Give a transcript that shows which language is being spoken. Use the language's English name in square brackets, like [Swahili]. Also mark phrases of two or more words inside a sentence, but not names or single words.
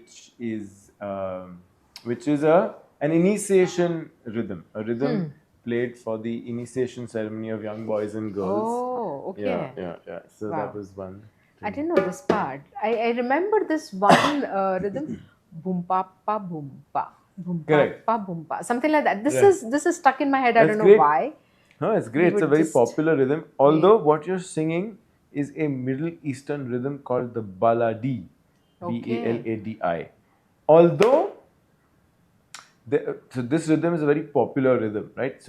[English] which is an initiation rhythm, a rhythm played for the initiation ceremony of young boys and girls. Oh, okay. Yeah. So Wow. that was one. I didn't know this part. I remember this one rhythm. Boom pa pa boom pa. Boom pa Correct. pa boom pa. Something like that. This Right. is stuck in my head. I That's don't know great. why. No, it's We great. It's a would very just- popular rhythm. Although what you're singing is a Middle Eastern rhythm called the Baladi, Baladi. Although, so this rhythm is a very popular rhythm, right?